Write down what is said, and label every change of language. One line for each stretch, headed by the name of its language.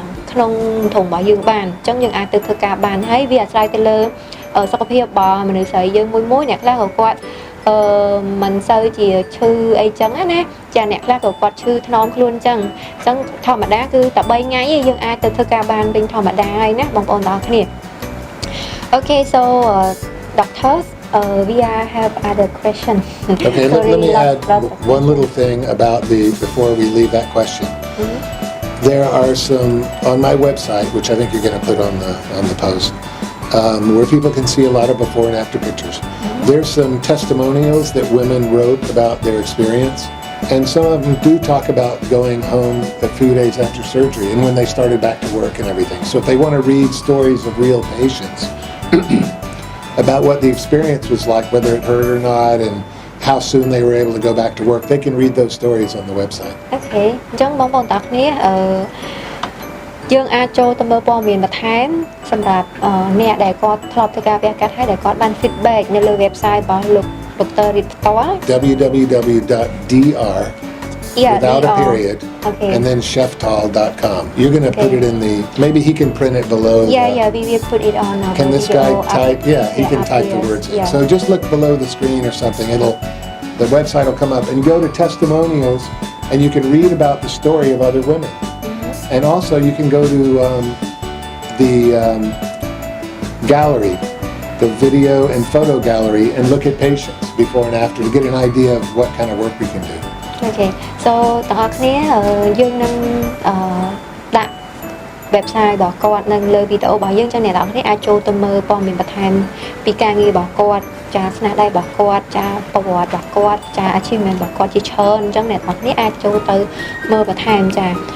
Khmer: ក្នុងធុងរបស់យើងបានអញ្ចឹងយើងអាចទៅធ្វើការបានហើយវាអាស្រ័យទៅលើសុខភាពរបស់មនុស្សស្រីយើងមួយអ្នកខ្លះក៏គាត់មិនសូវជាឈឺអីចឹងណាចាអ្នកខ្លះក៏គាត់ឈឺថ្នមខ្លួនចឹងធម្មតាគឺតែ3ថ្ងៃឯងយើងអាចទៅធ្វើការបានវិញធម្មតាហើយណាបងប្អូនទាំងគ្នា
English: Okay, so doctors we have other question. Okay, let me add one little thing about before we leave that question. There are some on my website, which I think you're going to put on the post, where people can see a lot of before and after pictures. There's some testimonials that women wrote about their experience, and some of them do talk about going home a few days after surgery and when they started back to work and everything. So if they want to read stories of real patients about what the experience was like, whether it hurt or not, and how soon they were able to go back to work, they can read those stories on the website.
Khmer: Okay, អញ្ចឹងបងប្អូនទាំងគ្នាយើងអាចចូលទៅមើលព័ត៌មានបន្ថែមសម្រាប់អ្នកដែលគាត់ធ្លាប់ធ្វើការវះកាត់ហើយដែលគាត់បាន feedback នៅលើ website របស់លោក Dr Reid ផ្ទាល់
English: www.dr without a period and then sheiftal.com. You're going to put it in the maybe he can print it below. Yeah, we will put it on. Can this guy type? He can type the words in. So just look below the screen or something. The website will come up and go to testimonials and you can read about the story of other women. And also you can go to the gallery, the video and photo gallery, and look at patients before and after to get an idea of what kind of work we can do.
Khmer: Okay, so ទាំងអស់គ្នាយើងនឹងដាក់ website របស់គាត់នៅលើវីដេអូរបស់យើងចឹងអ្នកទាំងអស់គ្នាអាចចូលទៅមើលព័ត៌មានបន្ថែមពីការងាររបស់គាត់ចាស្នាដៃរបស់គាត់ចាប្រវត្តិរបស់គាត់ចា achievement របស់គាត់ជាច្រើនអញ្ចឹងអ្នកទាំងអស់គ្នាអាចចូលទៅមើលបន្ថែមចា